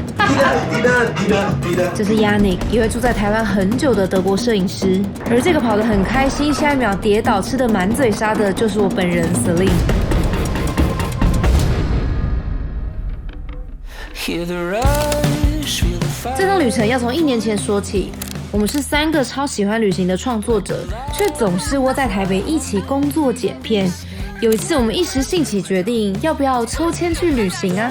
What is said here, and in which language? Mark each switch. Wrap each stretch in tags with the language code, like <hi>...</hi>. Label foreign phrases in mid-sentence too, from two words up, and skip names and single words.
<zh>这是 Yannick， 一位住在台灣很久的德國攝影師。而這個跑得很開心，下一秒跌倒吃得滿嘴沙的，就是我本人 Celine。這趟旅程要從1年前說起。我們是3個超喜歡旅行的創作者，卻總是窩在台北一起工作剪片。有一次，我們一時興起決定要不要抽籤去旅行啊？</zh>